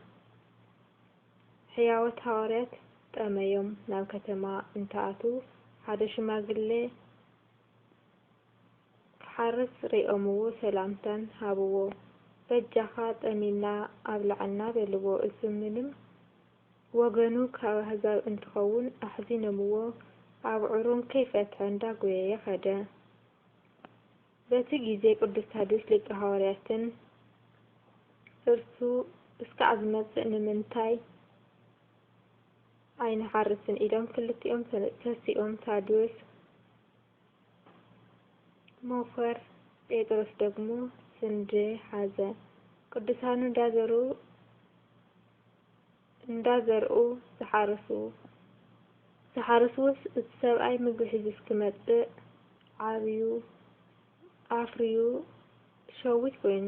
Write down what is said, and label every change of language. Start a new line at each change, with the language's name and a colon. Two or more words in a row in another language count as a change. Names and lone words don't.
Tigrinya: ሕያወት ሐዋርያት ጠመዮም። ናብ ከተማ እንተኣቱ ሓደ ሽማግሌ ክሓርስ ሪኦምዎ ሰላምታን ሃብዎ። በጃኻ ጠሚና ኣብላዕና በልዎ።
Amharic: እሱ ምንም
Tigrinya: ወገኑ ካብ ኣሕዛብ እንትኸውን ኣሕዚኖምዎ ኣብዑሩን ከይፈትሐ እንዳጎየየ ኸደ። በቲ ጊዜ ቅዱስ ታዲዮስ ሊቀ ሐዋርያትን እርሱ እስካዕ ዝመጽእ ንምንታይ ኣይንሓርስን ኢሎም ክልቲኦም ተሲኦም ታዲዮስ ሞፈር ጴጥሮስ ደግሞ ስንዴ ሓዘ። ቅዱሳኑ እንዳዘርኡ ዝሓርስዎስ እቲ ሰብኣይ ምግቢ ሒዙ እስክመጽእ ኣፍርዩ ሸዊት ኮይኑ